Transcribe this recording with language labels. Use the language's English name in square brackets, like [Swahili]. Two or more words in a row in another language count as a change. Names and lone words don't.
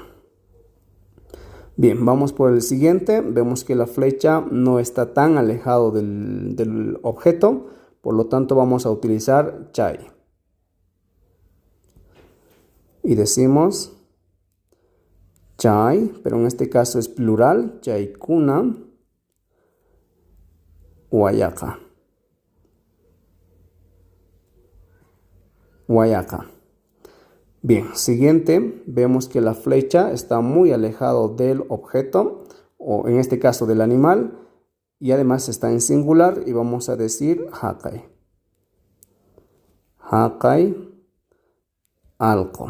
[Spanish] Bien, vamos por el siguiente. Vemos que la flecha no está tan alejado del objeto, Por lo tanto, vamos a utilizar chay. Y decimos chay, pero en este caso es plural, [Quechua] chaykuna, wayaka. Wayaka. [Spanish] Bien, siguiente, vemos que la flecha está muy alejado del objeto, o en este caso del animal, y además está en singular y vamos a decir hakai. [Quechua] Hakai, alko.